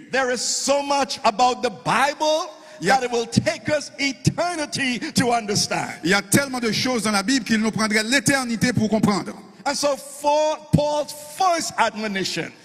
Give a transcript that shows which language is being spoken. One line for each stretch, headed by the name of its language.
English: there is so much about the Bible that it will take us eternity to understand.
French: il y a tellement de choses dans la Bible qu'il nous prendrait l'éternité pour comprendre.
English: And so for Paul's first admonition,